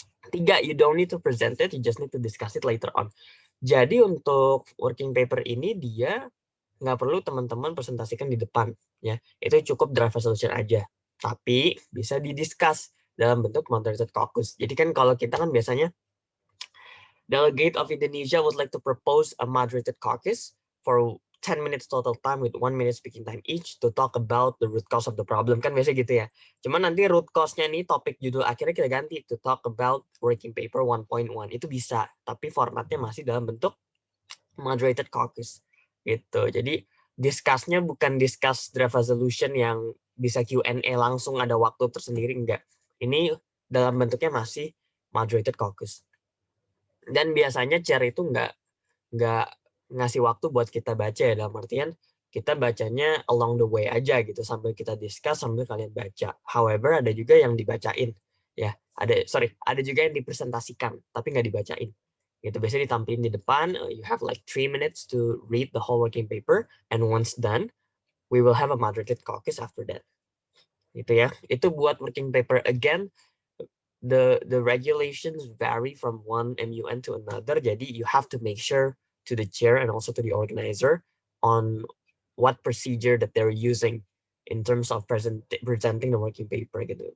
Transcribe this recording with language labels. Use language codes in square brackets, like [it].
[en] 3, you don't need to present it, you just need to discuss it later on. [id] Jadi untuk working paper ini dia nggak perlu teman-teman presentasikan di depan, ya. Itu cukup draft resolution aja. Tapi bisa didiscuss dalam bentuk moderated caucus. Jadi kan kalau kita kan biasanya [en] delegate of Indonesia would like to propose a moderated caucus for 10 minutes total time with 1 minute speaking time each to talk about the root cause of the problem. [id] Kan biasa gitu ya. Cuman nanti root cause-nya nih topik judul akhirnya kita ganti [en] to talk about working paper 1.1. [id] Itu bisa, tapi formatnya masih dalam bentuk moderated caucus. Gitu. Jadi discuss-nya bukan discuss draft resolution yang bisa Q&A langsung ada waktu tersendiri, enggak. Ini dalam bentuknya masih moderated caucus. Dan biasanya chair itu nggak ngasih waktu buat kita baca ya, dalam artian kita bacanya [en] along the way [id] aja gitu sambil kita discuss sambil kalian baca. However ada juga yang dibacain ya, ada juga yang dipresentasikan tapi nggak dibacain. Gitu biasanya ditampilin di depan. [en] You have like 3 minutes to read the whole working paper, and once done we will have a moderated caucus after that. [id] Gitu ya. Itu buat working paper. [en] Again, the regulations vary from one MUN to another. Jadi you have to make sure to the chair and also to the organizer on what procedure that they're using in terms of presenting the working paper gitu.